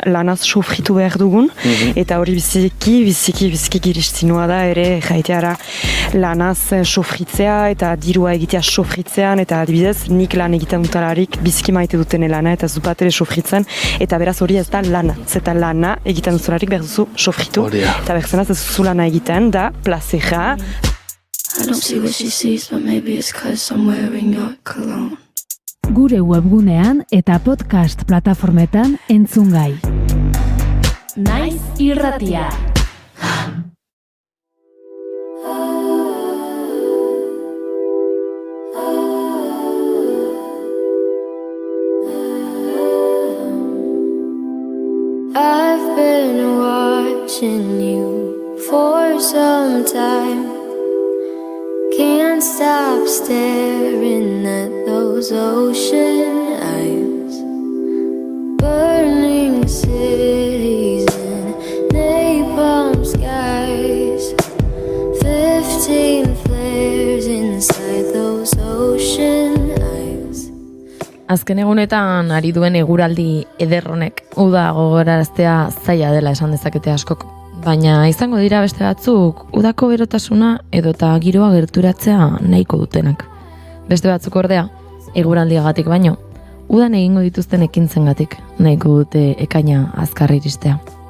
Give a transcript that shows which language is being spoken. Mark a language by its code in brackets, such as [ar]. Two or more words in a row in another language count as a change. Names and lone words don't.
[eu] lanaz sufritu behar dugun, eta hori biziki giristinua da ere jaiteara lanaz sufritzea eta dirua egitea sufritzean, eta adibidez, nik lan egiten dutalarik biziki maite duten lana eta zupat ere sufritzen, eta beraz hori ez da lana, zeta lana egiten dutalarik behar duzu sufritu, eta behar ez duzu lana egiten da plazeja. [en] I don't see what she sees, but maybe it's 'cause I'm wearing your cologne. [eu] Gure webgunean eta podcast plataformetan entzungai. Naiz irratia. [en] I've been watching you for some time. Can't stop staring at those ocean eyes. Burning cities and napalm skies. 15 flares inside those ocean eyes. [eu] Azken egunetan ari duen eguraldi ederronek uda gogoraraztea zaila dela esan dezakete askok. Baina izango dira beste batzuk udako berotasuna edota giroa gerturatzea nahiko dutenak. Beste batzuk ordea, eguraldiagatik baino, udan egingo dituzten ekintzengatik nahiko dute ekaina azkar iristea.